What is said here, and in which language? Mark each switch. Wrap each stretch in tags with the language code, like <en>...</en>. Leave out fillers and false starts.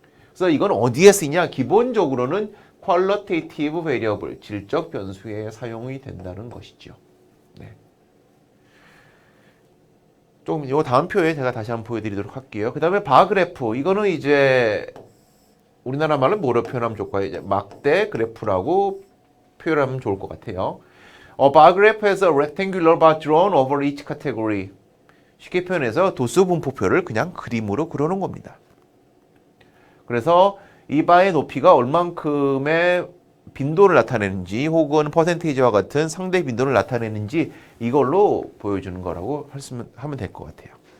<ko>그래서 이건 어디에 쓰이냐? 기본적으로는 qualitative variable, 질적 변수에 사용이 된다는 것이죠. 네. 좀 요 다음 표에 제가 다시 한번 보여드리도록 할게요. 그 다음에 바그래프, 이거는 이제 우리나라 말로 뭐로 표현하면 좋을까요? 이제 막대 그래프라고 표현하면 좋을 것 같아요.</ko> <en>A bar graph has a rectangular bar drawn over each category.</en> <ko>쉽게 표현해서 도수 분포표를 그냥 그림으로 그려놓은 겁니다. 그래서 이 바의 높이가 얼만큼의 빈도를 나타내는지 혹은 퍼센테이지와 같은 상대 빈도를 나타내는지 이걸로 보여주는 거라고 하면 될 것 같아요.</ko>